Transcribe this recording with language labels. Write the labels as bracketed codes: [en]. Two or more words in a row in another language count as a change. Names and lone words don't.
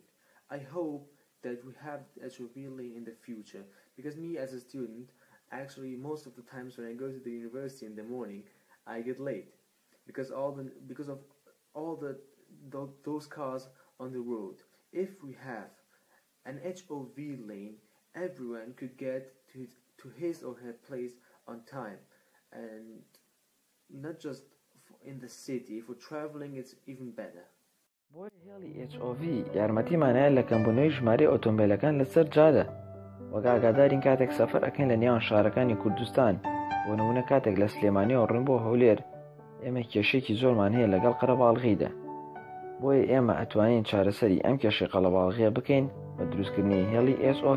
[en] I hope that we have the HOV lane in the future, because me as a student, actually most of the times when I go to the university in the morning, I get late because of all those cars on the road. If we have an HOV lane, everyone could get to his or her place on time, and not just in the city. For traveling it's even better. [ckb] بۆی هێڵی HOV یارمەتیمانایە لە کەمبوونەوەی ژمارەی ئۆتۆمبیلەکان لەسەر جادە. وەک ئاگادارین کاتێک سەفەر ئەکەین لە نێوان شارەکانی کوردستان، بۆ نمونە کاتێک لە سلێمانیەوە ڕۆین بۆ هەولێر، ئێمە کێشێکی زۆرمان هەیە لەگەڵ قەرەباڵغیدا. بۆیە ئێمە ئەتوانین چارەسەری ئەم کێشەی قەرەباڵغیە بکەین بە دروستکردنی هێڵی HOV.